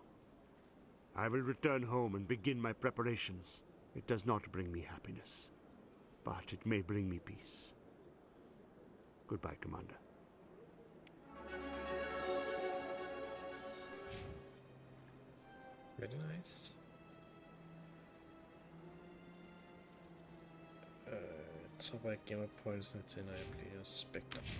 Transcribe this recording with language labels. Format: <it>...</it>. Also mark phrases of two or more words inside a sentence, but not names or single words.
<en>I will return home and begin my preparations. It does not bring me happiness, but it may bring me peace. Goodbye, Commander. Very nice.</en> <da>Jeg tror bare, jeg gemmer pointsene til, når jeg bliver Spectre.</da>